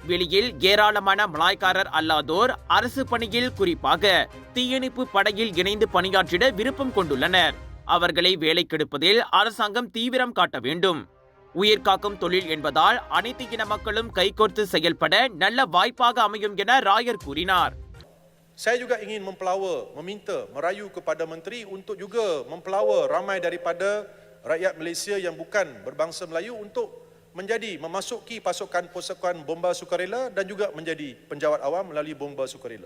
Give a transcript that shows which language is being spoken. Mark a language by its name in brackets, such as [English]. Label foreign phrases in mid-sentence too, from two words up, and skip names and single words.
[Tamil] வெளியில் ஏராளமான மலாய்க்காரர் அல்லாதோர் அரசு பணியில், குறிப்பாக தீயணைப்பு படையில் இணைந்து பணியாற்றிட விருப்பம் கொண்டுள்ளனர். அவர்களை வேலைக்கெடுப்பதில் அரசாங்கம் தீவிரம் காட்ட வேண்டும். உயிர்காக்கும் தொழில் என்பதால் அனைத்து இன மக்களும் கைகோர்த்து செயல்பட நல்ல வாய்ப்பாக அமையும் என ராயர் கூறினார். [Malay] Saya juga ingin meminta, merayu kepada menteri untuk juga mempelawa ramai daripada rakyat Malaysia yang bukan berbangsa Melayu untuk memasuki pasukan bomba sukarela dan juga menjadi penjawat awam melalui bomba sukarela.